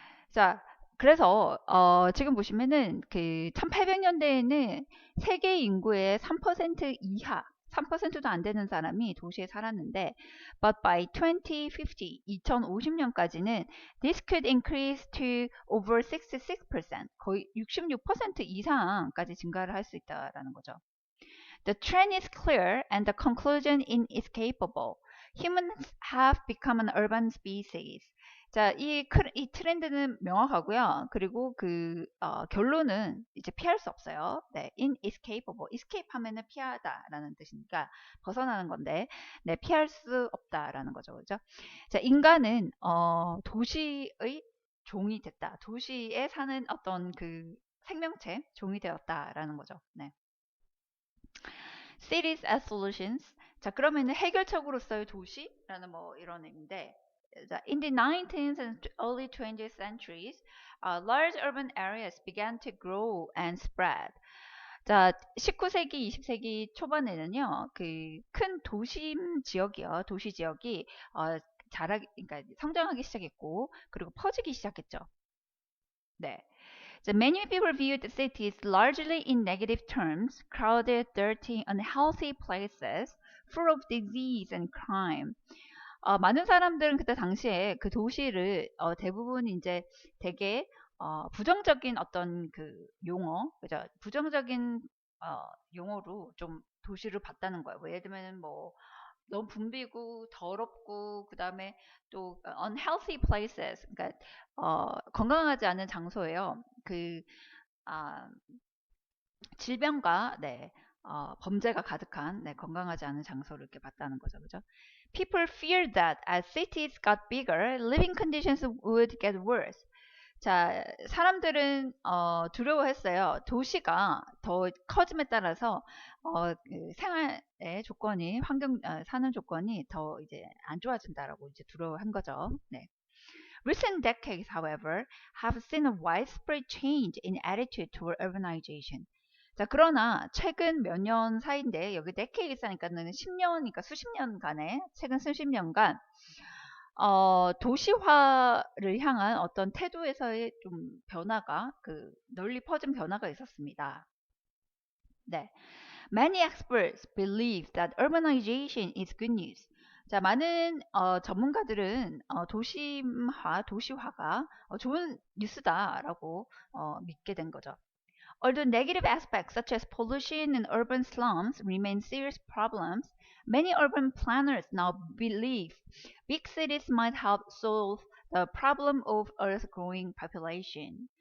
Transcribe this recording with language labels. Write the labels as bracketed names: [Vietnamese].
[Korean] 자, 그래서 지금 보시면은 그 1800년대에는 세계 인구의 3% 이하, 3%도 안 되는 사람이 도시에 살았는데, [English] but by 2050, [Korean] 2050년까지는 [English] this could increase to over 66%, [Korean] 거의 66% 이상까지 증가를 할 수 있다라는 거죠. [English] The trend is clear and the conclusion is inescapable. Humans have become an urban species. [Korean] 자, 이 트렌드는 명확하고요. 그리고 결론은 이제 피할 수 없어요. 네, inescapable. escape 하면은 피하다라는 뜻이니까 벗어나는 건데, 네, 피할 수 없다라는 거죠. 그죠? 자, 인간은, 도시의 종이 됐다. 도시에 사는 어떤 그 생명체, 종이 되었다라는 거죠. [English] 네. Cities as solutions. [Korean] 자, 그러면은 해결책으로서의 도시라는 뭐 이런 의미인데, 자, [English] in the 19th and early 20th centuries, large urban areas began to grow and spread. [Korean] 자, 19세기, 20세기 초반에는요, 그 큰 도심 지역이요, 도시 지역이 그러니까 성장하기 시작했고, 그리고 퍼지기 시작했죠. 네. [English] So many people viewed cities largely in negative terms, crowded, dirty, unhealthy places, full of disease and crime. [Korean] 많은 사람들은 그때 당시에 그 도시를 대부분 이제 되게 부정적인 어떤 그 용어, 그죠? 부정적인 용어로 좀 도시를 봤다는 거예요. 뭐 예를 들면 뭐 너무 붐비고 더럽고 그다음에 또 unhealthy places, 그러니까 건강하지 않은 장소예요. 아, 질병과 네, 범죄가 가득한 네, 건강하지 않은 장소를 이렇게 봤다는 거죠. 그죠? [English] People feared that as cities got bigger, living conditions would get worse. [Korean] 자, 사람들은 두려워했어요. 도시가 더 커짐에 따라서 그 생활의 조건이 사는 조건이 더 이제 안 좋아진다라고 이제 두려워한 거죠. 네. [English] Recent decades, however, have seen a widespread change in attitude toward urbanization. [Korean] 자, 그러나 최근 몇 년 사이인데, 여기 decade이니까는 10년이니까 수십 년간에, 최근 수십 년간, 도시화를 향한 어떤 태도에서의 좀 변화가, 널리 퍼진 변화가 있었습니다. 네. [English] Many experts believe that urbanization is good news. [Korean] 자, 많은 전문가들은 도시화가 좋은 뉴스다라고 믿게 된 거죠. [English] Although negative aspects such as pollution and urban slums remain serious problems, many urban planners now believe big cities might help solve the problem of Earth's growing population.